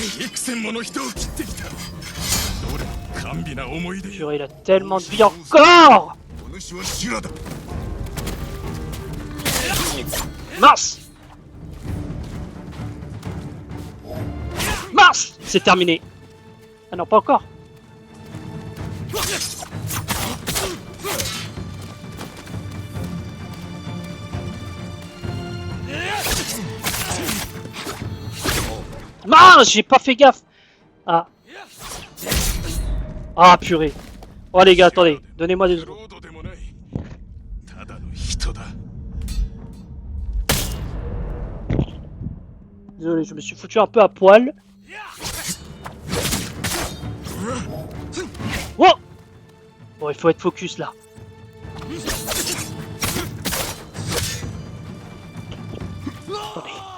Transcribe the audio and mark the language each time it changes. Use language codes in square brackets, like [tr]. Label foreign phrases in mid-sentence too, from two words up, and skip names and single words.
[ja] 百戦もの人を切ってきた。どれも甘美な思い出。 [fr] Purée, il a tellement de vie encore. [ja] お主は修羅だ。 [fr] Mince. Mince. C'est terminé. Ah non, pas encore. Mince, j'ai pas fait gaffe. Ah. Ah, purée. Oh les gars, attendez. Donnez-moi des secondes. [ja] ロードでもない。ただの人だ。 [fr] Désolé, je me suis foutu un peu à poil. Oh. Bon, il faut être focus là. Attendez.